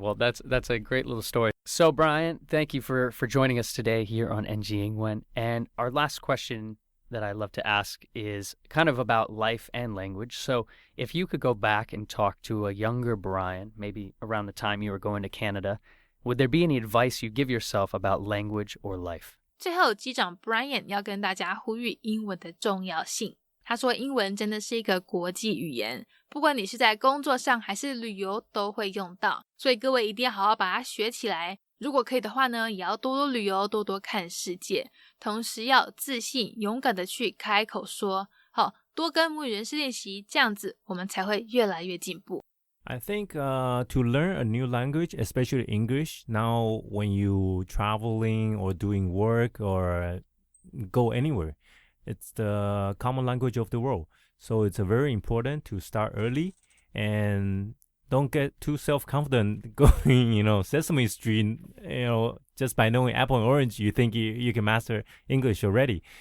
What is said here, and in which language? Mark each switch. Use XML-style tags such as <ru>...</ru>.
<en>Well, that's a great little story. So, Bryan, thank you for joining us today here on NG Ingwen. And our last question that I love to ask is kind of about life and language. So if you could go back and talk to a younger Bryan, maybe around the time you were going to Canada, would there be any advice you give yourself about language or life?</en> <zh>最后，机长 Bryan 要跟大家呼吁英文的重要性。他说英文真的是一个国际语言，不管你是在工作上还是旅游都会用到，所以各位一定要好好把它学起来。如果可以的话呢，也要多多旅游，多多看世界，同时要自信勇敢的去开口说，好，多跟母语人士练习，这样子我们才会越来越进步。</zh> <en>I think to learn a new language, especially English, now when you traveling or doing work or go anywhere, it's the common language of the world. So it's very important to start early and don't get too self-confident going, Sesame Street, just by knowing apple and orange, you think you can master English already.</en>